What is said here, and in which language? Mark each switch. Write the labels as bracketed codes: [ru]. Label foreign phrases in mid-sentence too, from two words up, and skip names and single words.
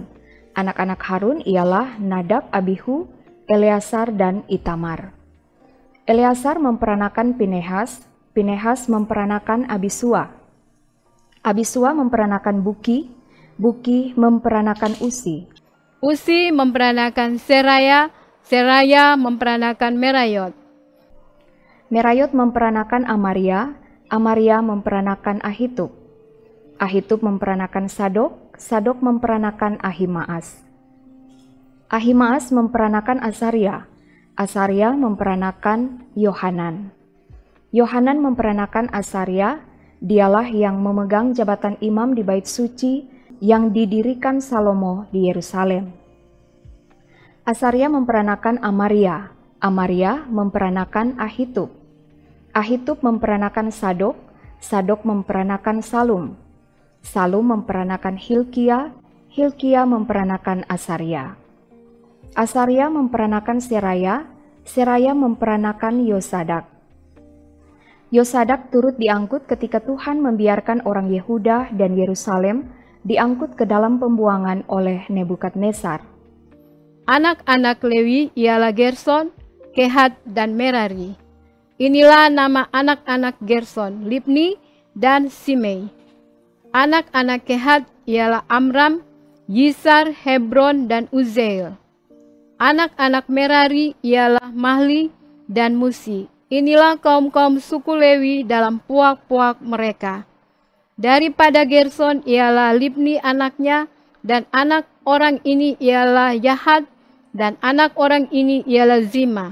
[id] Anak-anak Harun ialah Nadab, Abihu, Eleazar, dan Itamar. Eleazar memperanakan Pinehas, Pinehas memperanakan Abisua. Abisua memperanakan Buki, Buki memperanakan Usi. Usi memperanakan Seraya, Seraya memperanakan Merayot. Merayot memperanakan Amaria, Amaria memperanakan Ahitub. Ahitub memperanakan Sadok, Sadok memperanakan Ahimaas. Ahimaas memperanakan Azaria, Azaria memperanakan Yohanan. Yohanan memperanakan Azaria, dialah yang memegang jabatan imam di bait suci yang didirikan Salomo di Yerusalem. Azaria memperanakan Amaria, Amaria memperanakan Ahitub. Ahitub memperanakan Sadok, Sadok memperanakan Salum. Salum memperanakan Hilkia, Hilkia memperanakan Azaria. Azaria memperanakan Seraya, Seraya memperanakan Yosadak. Yosadak turut diangkut ketika Tuhan membiarkan orang Yehuda dan Yerusalem diangkut ke dalam pembuangan oleh Nebukadnezar. Anak-anak Lewi ialah Gerson, Kehat, dan Merari. Inilah nama anak-anak Gerson, Libni, dan Simei. Anak-anak Kehat ialah Amram, Yishar, Hebron, dan Uziel. Anak-anak Merari ialah Mahli dan Musi. Inilah kaum-kaum suku Lewi dalam puak-puak mereka. Daripada Gerson ialah Libni anaknya, dan anak orang ini ialah Yahat, dan anak orang ini ialah Zima.